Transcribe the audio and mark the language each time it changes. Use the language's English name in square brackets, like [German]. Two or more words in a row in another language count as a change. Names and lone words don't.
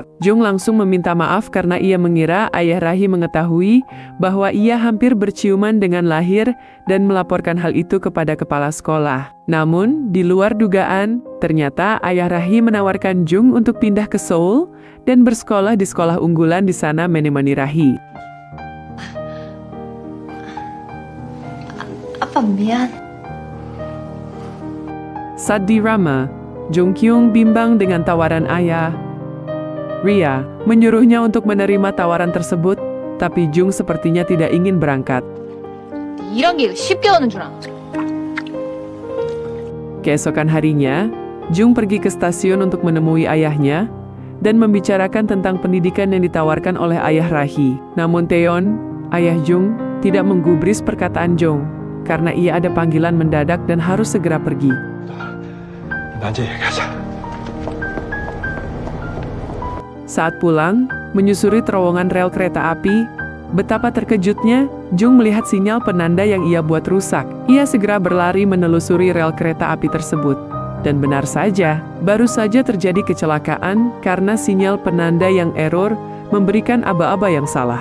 [Indonesian] Jung langsung meminta maaf karena ia mengira ayah Rahi mengetahui bahwa ia hampir berciuman dengan Lahir dan melaporkan hal itu kepada kepala sekolah. Namun, di luar dugaan, ternyata ayah Rahi menawarkan Jung untuk pindah ke Seoul dan bersekolah di sekolah unggulan di sana menemani Rahi. [Korean] 아빠 미안. [Indonesian] Saat di Rama, Jung Kyung bimbang dengan tawaran ayah. Ria menyuruhnya untuk menerima tawaran tersebut, tapi Jung sepertinya tidak ingin berangkat. [Korean] 이런 게 쉽게 오는 줄 알아. [Indonesian] Keesokan harinya, Jung pergi ke stasiun untuk menemui ayahnya dan membicarakan tentang pendidikan yang ditawarkan oleh ayah Rahi. Namun Taeyeon, ayah Jung, tidak menggubris perkataan Jung karena ia ada panggilan mendadak dan harus segera pergi. [Korean] 낮에 얘기하자. [Indonesian] Saat pulang, menyusuri terowongan rel kereta api, betapa terkejutnya Jung melihat sinyal penanda yang ia buat rusak. Ia segera berlari menelusuri rel kereta api tersebut. Dan benar saja, baru saja terjadi kecelakaan karena sinyal penanda yang error memberikan aba-aba yang salah.